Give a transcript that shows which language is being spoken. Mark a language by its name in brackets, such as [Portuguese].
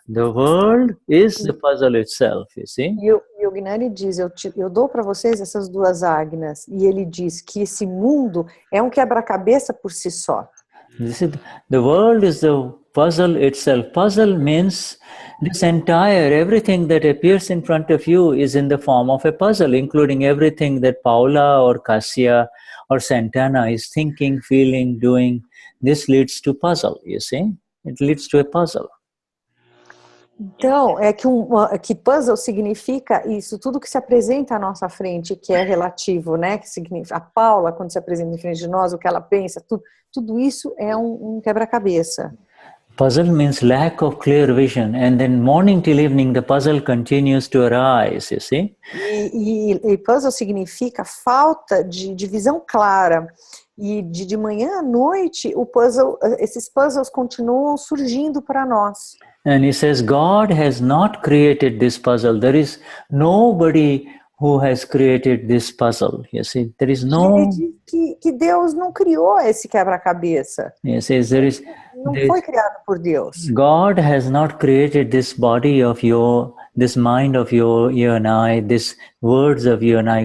[English] The world is the puzzle itself, you see. [Portuguese] E o Gnani diz, eu dou para vocês essas 2 Agnas, e ele diz que esse mundo é um quebra-cabeça por si só. [English] The world is the puzzle itself. Puzzle means everything that appears in front of you is in the form of a puzzle, including everything that Paula or Cassia or Santana is thinking, feeling, doing. This leads to puzzle, you see. It leads to a puzzle. [Portuguese] Então, é que puzzle significa isso, tudo que se apresenta à nossa frente, que é relativo, né? Que significa, a Paula, quando se apresenta em frente de nós, o que ela pensa, tudo isso é um quebra-cabeça. [English] Puzzle means lack of clear vision, and then morning till evening the puzzle continues to arise, you see? [Portuguese] E puzzle significa falta de visão clara. E de manhã à noite, esses puzzles continuam surgindo para nós. [English] And he says, God has not created this puzzle. There is nobody who has created this puzzle. You see, there is no... [Portuguese] Ele diz que Deus não criou esse quebra-cabeça. [English] He says, [Portuguese] não foi criado por Deus. [English] God has not created this body of this mind of you and I, this words of you and I.